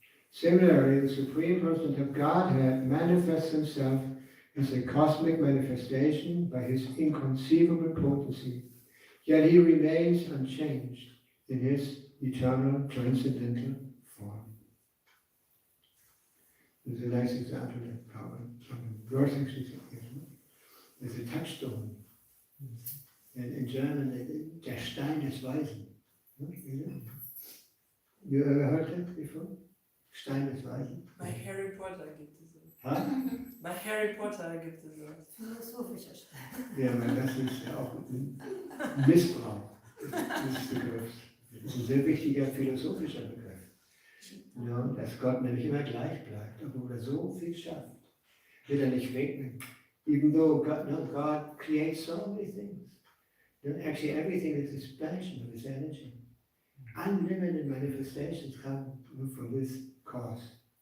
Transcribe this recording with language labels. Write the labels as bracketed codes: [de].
[en] Similarly, the Supreme Person of Godhead manifests himself as a cosmic manifestation by his inconceivable potency, yet he remains unchanged in his eternal transcendental form. There's a nice example of power. Verse actually there's a touchstone. And in German, [de] der Stein des Weisen. [en] You ever heard that before? [de] Stein des Weisen? Bei Harry Potter gibt es das. Huh? Bei Harry Potter gibt es das. Philosophischer Stein. Ja, aber das ist ja auch ein Missbrauch des Begriffs. Das ist ein sehr wichtiger philosophischer Begriff. Ja, dass Gott nämlich immer gleich bleibt, obwohl er so viel schafft. Will er nicht wegnehmen. [en] Even though God creates so many things. Actually, everything is expansion of his energy. Unlimited manifestations come from this cause.